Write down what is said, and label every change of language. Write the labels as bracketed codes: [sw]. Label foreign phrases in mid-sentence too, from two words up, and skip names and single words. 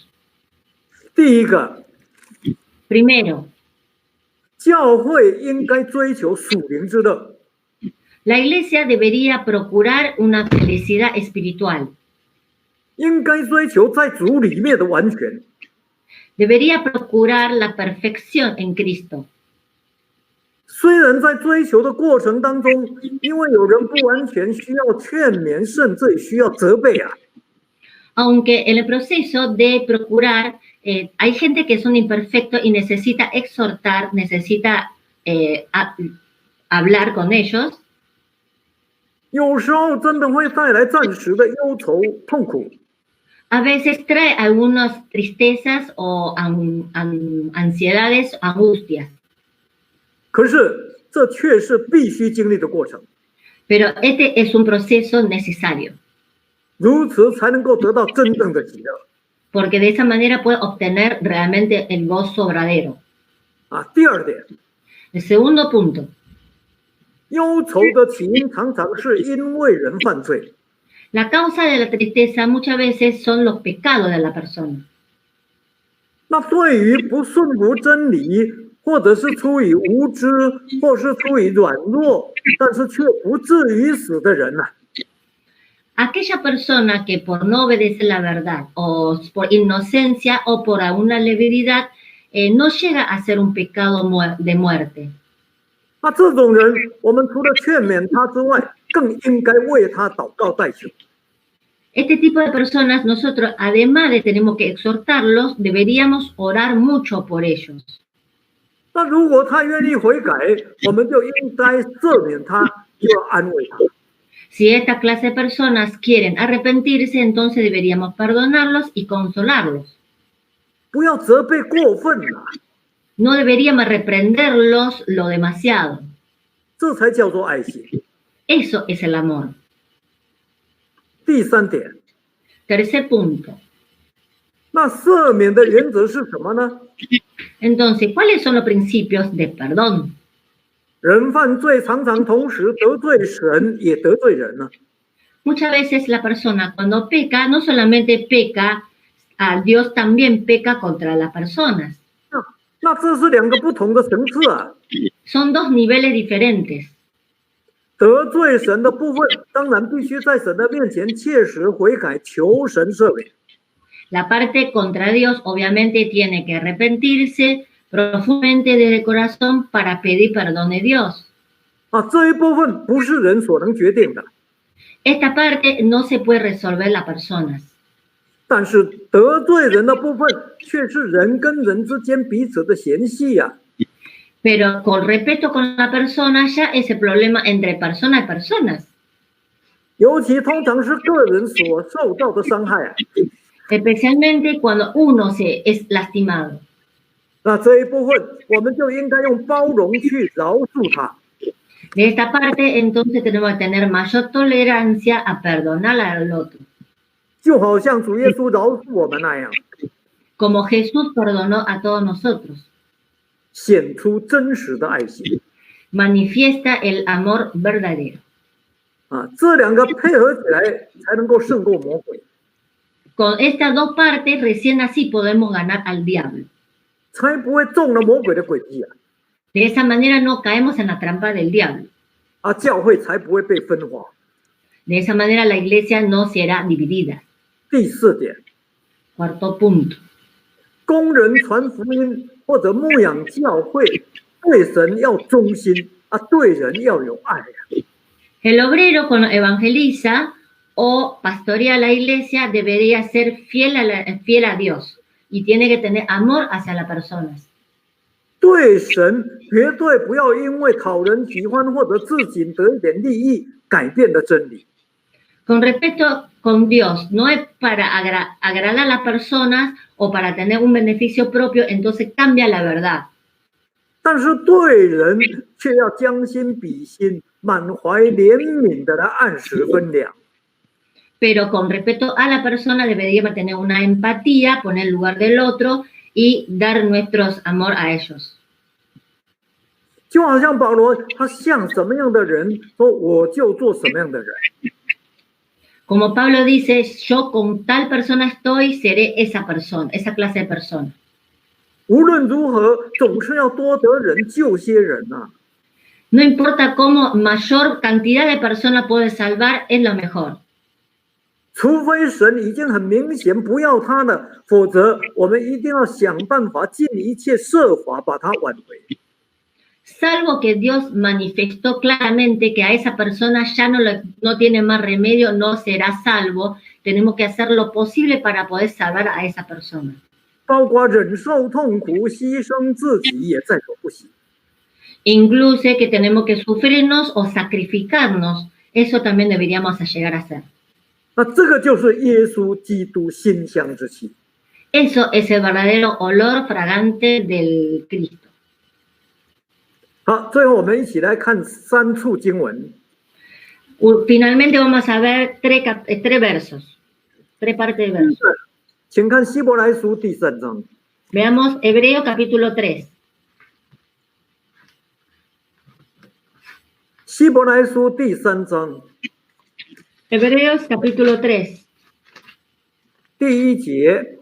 [zh] 第一个， [es] Primero, [zh] 教会应该追求属灵之乐， [es] la iglesia debería procurar una felicidad espiritual. [zh] 应该追求在主里面的完全。 [es] Debería procurar la perfección en Cristo. [zh] 虽然在追求的过程当中，因为有人不完全，需要劝勉，甚至需要责备啊。 [es] Aunque en el proceso de procurar, hay gente que son imperfectos y necesita exhortar, necesita hablar con ellos. [zh] 有时候真的会带来暂时的忧愁、痛苦。 [es] A veces trae algunas tristezas o ansiedades, angustias. [zh] 可是这却是必须经历的过程， [es] Pero este es un proceso necesario, [zh] 如此才能够得到真正的喜乐 [es] porque de esa manera puede obtener realmente el gozo verdadero. [zh] 啊。第二点， [es] El segundo punto, [zh] 忧愁的起因常常是因为人犯罪， [es] la causa de la tristeza muchas veces son los pecados de la persona. [zh] 那对于不顺服真理，或者是出于无知，或是出于软弱，但是却不至于死的人啊， [es] Aquella persona que por no obedecer la verdad o por inocencia o por alguna levedad no llega a ser un pecado de muerte. [zh] 那这种人，我们除了劝勉他之外，更应该为他祷告代求。 [es] Este tipo de personas, nosotros, además de tenemos que exhortarlos, deberíamos orar mucho por ellos. [zh] 那如果他愿意悔改，我们就应该赦免他，就要安慰他。 [es] Si esta clase de personas quieren arrepentirse, entonces deberíamos perdonarlos y consolarlos. [zh] 不要责备过分了， [es] No deberíamos reprenderlos lo demasiado. [zh] 这才叫做爱心。 [es] Eso es el amor. [zh] 第三点， [es] Tercer punto. [zh] 那赦免的原则是什么呢？ [es] Entonces, ¿cuáles son los principios de perdón? [zh] 人犯罪常常同时得罪神，也得罪人呢。 [es] Muchas veces la persona cuando peca, no solamente peca a Dios, también peca contra las personas. [zh] 那这是两个不同的层次啊。 [es] Son 2 niveles diferentes. [zh] 得罪神的部分，当然必须在神的面前切实悔改，求神赦免。 [es] La parte contra Dios obviamente tiene que arrepentirse profundamente desde el corazón para pedir perdón de Dios. [zh] 啊，这一部分不是人所能决定的， [es] Esta parte no se puede resolver las personas. [zh] 但是得罪人的部分却是人跟人之间彼此的嫌隙呀、啊。 [es] Pero con respeto con la persona ya es el problema entre personas y personas. [zh] 尤其通常是个人所受到的伤害啊。 [es] Especialmente cuando uno es lastimado. [zh] 那这一部分我们就应该用包容去饶恕他。 [es] De esta parte, entonces tenemos que tener mayor tolerancia a perdonar al otro. [zh] 就好像主耶稣饶恕我们那样， [es] Como Jesús perdonó a todos nosotros. [zh] 显出真实的爱心。 [es] Manifiesta el amor verdadero. [zh] 啊，这两个配合起来才能够胜过魔鬼， [es] Con estas 2 partes, recién así podemos ganar al diablo. [zh] 才不会中了魔鬼的诡计啊！ [es] De esa manera no caemos en la trampa del diablo. [zh] 啊，教会才不会被分化。 [es] De esa manera la iglesia no será dividida. [zh] 第四点， [es] Cuarto punto. [zh] 工人传福音或者牧养教会，对神要忠心啊，对人要有爱啊。 [es] El obrero cuando evangeliza o pastorea la iglesia debería ser fiel a Dios y tiene que tener amor hacia las personas. [zh] 对神绝对不要因为讨人喜欢或者自己得一点利益，改变了真理。 [es] Con respeto con Dios, no es para agradar a las personas o para tener un beneficio propio, entonces cambia la verdad. [zh] 但是对人却要将心比心，满怀怜悯的来按时分粮。 [es] Pero con respeto a la persona deberíamos tener una empatía, poner el lugar del otro y dar nuestro amor a ellos. [zh] 就好像保罗，他像什么样的人，说我就做什么样的人。 [es] Como Pablo dice, yo con tal persona estoy, seré esa persona, esa clase de persona. [zh] 无论如何，总是要多得人救些人呐、 [es] No importa cómo, mayor cantidad de personas puede salvar, es lo mejor. [zh] 除非神已经很明显不要他了，否则我们一定要想办法，尽一切设法把他挽回。 [es] Salvo que Dios manifestó claramente que a esa persona ya no tiene más remedio, no será salvo, tenemos que hacer lo posible para poder salvar a esa persona. [zh] 包括忍受痛苦、牺牲自己也在所不惜。 [es] Incluso que tenemos que sufrirnos o sacrificarnos, eso también deberíamos llegar a hacer. [zh] 那这个就是耶稣基督馨香之气。 [es] Eso es el verdadero olor fragante del Cristo. [zh] 好，最后我们一起来看3处经文。 [es] Finalmente vamos a ver tres versos, tres partes de versos. [zh] 请看希伯来书第3章。 [es] Veamos Hebreo capítulo 3. [zh] 希伯来书第3章 [es] Hebreos capítulo 3, [zh] 第1节，